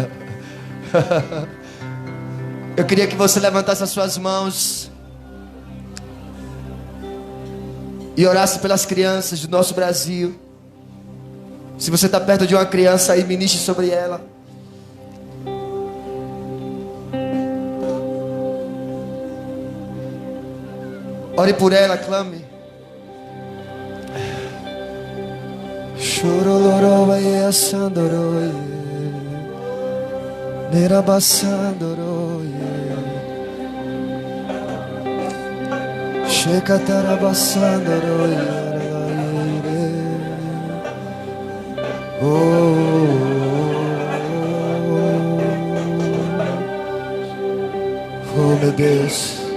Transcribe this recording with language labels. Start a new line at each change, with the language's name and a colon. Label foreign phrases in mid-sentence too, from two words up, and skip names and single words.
Portuguese: Eu queria que você levantasse as suas mãos e orasse pelas crianças do nosso Brasil. Se você está perto de uma criança aí, ministre sobre ela. Ore por ela, clame. Choroloroye asandoroye, nerabasandoroye, shekatarabasandoroye. Oh meu Deus.